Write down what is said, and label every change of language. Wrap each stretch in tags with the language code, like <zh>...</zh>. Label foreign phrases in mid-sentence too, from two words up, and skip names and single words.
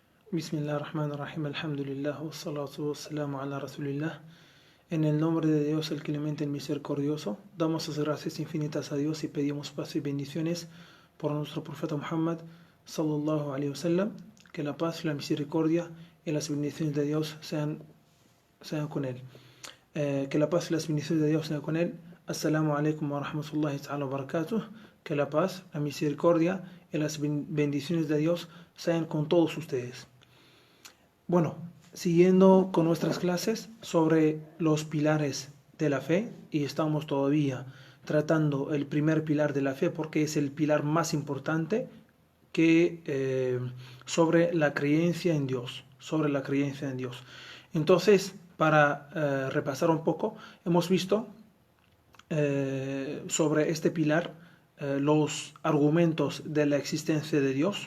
<ar>بسم الله الرحمن الرحيم، الحمد لله، والصلاة والسلام على رسول الله.</ar> <es>En el nombre de Dios, el clemente, el misericordioso, damos las gracias infinitas a Dios y pedimos paz y bendiciones por nuestro profeta Muhammad,</es> <ar>صلى الله عليه وسلم.</ar> <es>Que la paz, la misericordia y las bendiciones de Dios sean con él. Que la paz y las bendiciones de Dios sean con él.</es> <ar>السلام عليكم ورحمة الله تعالى وبركاته.</ar> <es>Que la paz, la misericordia y las bendiciones de Dios sean con todos ustedes. Bueno, siguiendo con nuestras clases sobre los pilares de la fe, y estamos todavía tratando el primer pilar de la fe porque es el pilar más importante sobre la creencia en Dios, Entonces, para repasar un poco, hemos visto sobre este pilar los argumentos de la existencia de Dios.</es>